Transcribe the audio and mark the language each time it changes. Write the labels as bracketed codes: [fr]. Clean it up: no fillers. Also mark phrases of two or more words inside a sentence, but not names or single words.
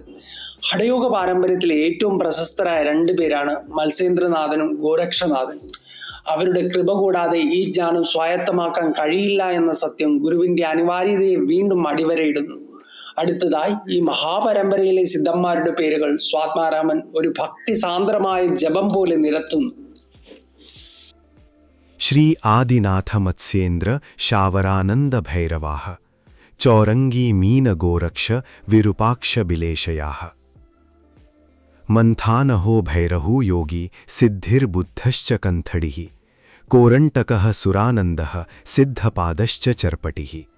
[ml] ഹഠയോഗ പാരമ്പര്യത്തിലെ ഏറ്റവും പ്രശസ്തരായ 2 പേരാണ് മത്സ്യേന്ദ്രനാഥനും ഗോരക്ഷനാഥനും. അവരുടെ കൃപ കൂടാതെ ഈ ജ്ഞാനം സ്വായത്തമാക്കാൻ കഴിയില്ല എന്ന സത്യം ഗുരുവിന്റെ അനിവാര്യതയെ വീണ്ടും അടിവരയിടുന്നു. അടുത്തതായി ഈ മഹാപരമ്പരയിലെ സിദ്ധന്മാരുടെ പേരുകൾ സ്വാത്മാരാമൻ ഒരു ഭക്തിസാന്ദ്രമായ ജപം പോലെ നിരത്തുന്നു. [sa] श्री आदिनाथ मत्स्येन्द्र शावरानंद भैरवाः चौरंगी मीन गोरक्ष विरूपाक्ष बिलेशयाः मंथानहो भैरहु योगी सिद्धिर्बुद्धश्च कंथडिः कोरंटकः सुरानंदः सिद्धपादश्च चर्पटिः